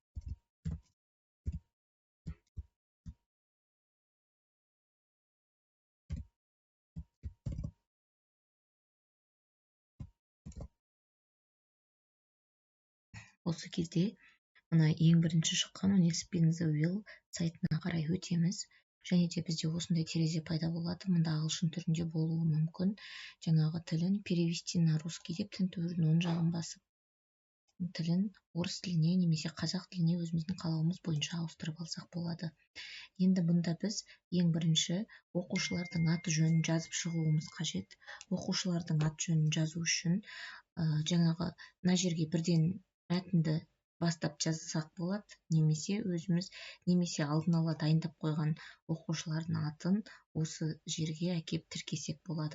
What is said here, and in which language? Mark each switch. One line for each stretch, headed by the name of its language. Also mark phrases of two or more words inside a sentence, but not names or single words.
Kazakh: Осы кезде мына ең бірінші шыққан Spin the Wheel сайтына қарай өтеміз. Және де бізде осындай терезе пайда болады. Мұнда ағылшын түрінде болуы мүмкін. Жаңағы тілін
Russian: перевести на русский
Kazakh: деп тінтудің оң жағын басып, тілін орыс тіліне немесе қазақ тіліне өзіміздің қалауымыз бойынша ауыстырып алсақ болады. Енді бұнда біз ең бірінші оқушылардың аты жөнін жазып шығуымыз қажет. Оқушылардың аты жөнін жазу үшін жаңағы мына жерге бірден мәтінді бастап жазсақ болады, немесе алдын ала дайындап қойған оқушылардың атын осы жерге әкеп тіркесек болады.